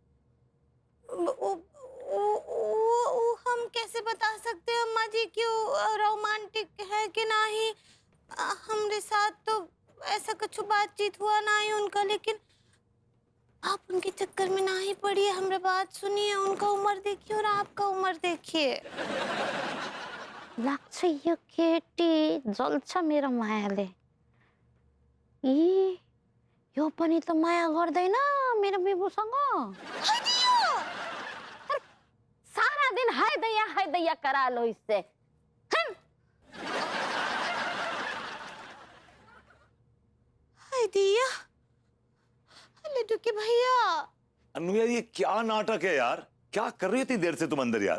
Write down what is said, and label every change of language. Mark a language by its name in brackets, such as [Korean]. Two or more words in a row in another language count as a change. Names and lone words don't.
[Hindi] वो हम कैसे बता सकते हैं अम्मा जी क्यों रोमांटिक है कि नहीं? हमारे साथ तो ऐसा कुछ बातचीत हुआ ना ही उनका, लेकिन आप उनके चक्कर में ना ही पड़िए, हमरा बात सुनिए। उनका उम्र देखिए और आपका उम्र देखिए। [Nepali] लाग्छ यो केटी जल्छ मेरो मायाले। ई यो पनि त माया गर्दैन मेरो बिबुसँग। [Hindi] सारा दिन हाय दैया करा लो इससे। हाय दिया, लड्डू के भैया। अनु यार, ये क्या नाटक है यार? क्या कर रही थी देर से तुम अंदर यार?